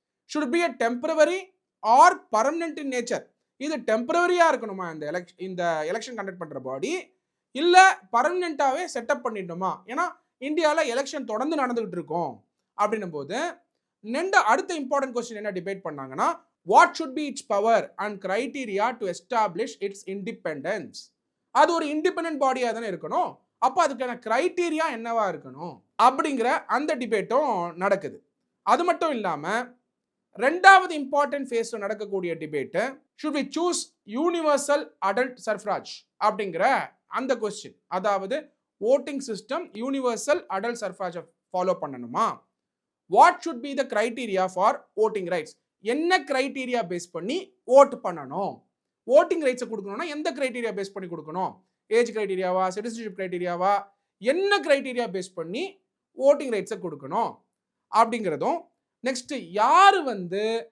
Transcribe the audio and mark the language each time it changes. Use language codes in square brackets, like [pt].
[ta] Should be [en] a temporary or permanent in nature, [ta] இது டெம்பரவரியா இருக்கணுமா இந்த எலெக்ஷன் கண்டக்ட் பண்ற பாடி, இல்ல பர்மனெண்டாவே செட்டப் பண்ணிடணுமா, ஏன்னா இந்தியாவில் எலெக்ஷன் தொடர்ந்து நடந்துகிட்டு இருக்கும் அப்படின்னும் போது அடுத்த இம்பார்ட்டன்ட் கொஸ்டின் என்ன டிபேட் பண்ணாங்கன்னா, [en] what should be its power and criteria to establish its independence, [ta] அது ஒரு இண்டிபெண்டன்ட் பாடியா தானே இருக்கணும், அப்போ அதுக்கான கிரைட்டீரியா என்னவா இருக்கணும் அப்படிங்கிற அந்த டிபேட்டும் நடக்குது. அது மட்டும் இல்லாம ரெண்டாவது இம்பார்ட்டன்ட் ஃபேஸ்ல நடக்கக்கூடிய debate, [en] should we choose universal adult suffrage [ta] அப்படிங்கிற அந்த கொஸ்டின், அதாவது voting system universal adult suffrage follow பண்ணணுமா, [en] what should be the criteria for voting rights, [ta] என்ன கிரைட்டீரியா பேஸ் பண்ணி ஓட் பண்ணணும், ஓட்டிங் ரைட்ஸை கொடுக்கணும்னா எந்த கிரைட்டீரியா பேஸ் பண்ணி கொடுக்கணும், ஏஜ் கிரைட்டீரியாவா, சிட்டிசன்ஷிப் கிரைட்டீரியாவா, என்ன கிரைட்டீரியா பேஸ் பண்ணி ஓட்டிங் ரைட்ஸை கொடுக்கணும் அப்படிங்கிறதும், நெக்ஸ்ட் யார் வந்து